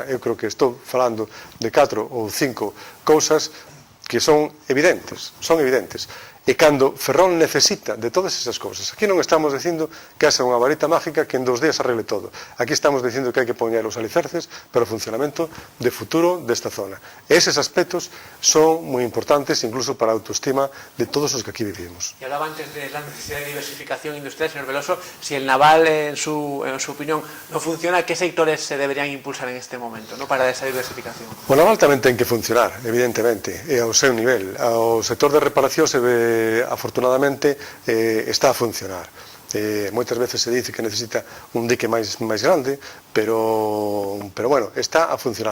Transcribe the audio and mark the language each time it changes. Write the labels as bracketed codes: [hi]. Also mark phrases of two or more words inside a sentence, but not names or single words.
[gl] Eu creo que estou falando de 4 ou 5 cousas que son evidentes. E cando Ferrol necesita de todas esas cousas, aquí non estamos dicindo que haxa unha varita mágica que en 2 días arregle todo. Aquí estamos dicindo que hai que poñer os alicerces para o funcionamento de futuro desta zona. E eses aspectos son moi importantes incluso para a autoestima de todos os que aquí vivimos. [es] Y hablaba antes de la necesidad de diversificación industrial, señor Veloso. Si el naval, en su opinión, no funciona, ¿qué sectores se deberían impulsar en este momento, ¿no?, para esa diversificación? [gl] O naval tamén ten que funcionar, evidentemente, e ao seu nivel. O sector de reparación afortunadamente está a funcionar. Moitas veces se dice que necesita un dique máis grande, pero bueno, está a funcionar.